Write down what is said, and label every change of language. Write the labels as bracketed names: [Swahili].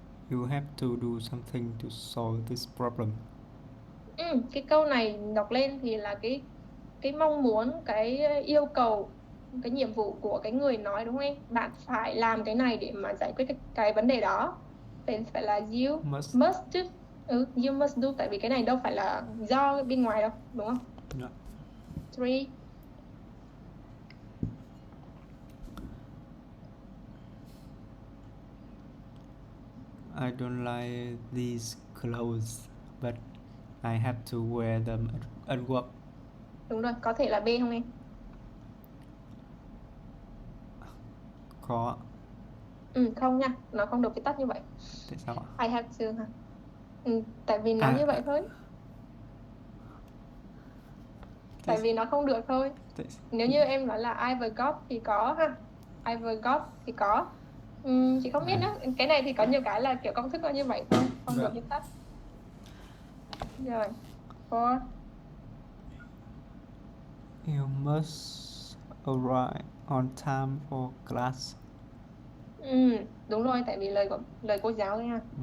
[English] You have to do something to solve this problem. [Vietnamese] Cái câu này đọc lên thì là cái mong muốn, cái yêu cầu, cái nhiệm vụ của cái người nói, đúng không em? Bạn phải làm cái này để mà giải quyết cái vấn đề đó. Phải là [English] you must do. You must do, [Vietnamese] tại vì cái này đâu phải là do bên ngoài đâu, đúng không? [English] Yeah. Three. I don't like these clothes, but I have to wear them at work. [Vietnamese] Đúng rồi, có thể là B không em? Có. Không nha, nó không được viết tắt như vậy. Tại sao ạ? [English] I have to [Vietnamese] ha. Tại vì nó như vậy thôi. Tại vì nó không được thôi. Nếu như em nói là [English] I forgot [Vietnamese] thì có ha. [English] I forgot [Vietnamese] thì có. Chị không biết nữa. Cái này thì có nhiều cái là kiểu công thức nó như vậy thôi, không được như tắt. Rồi. For [English] You must arrive on time for class. [Vietnamese] Đúng rồi, tại vì lời cô giáo thôi ha.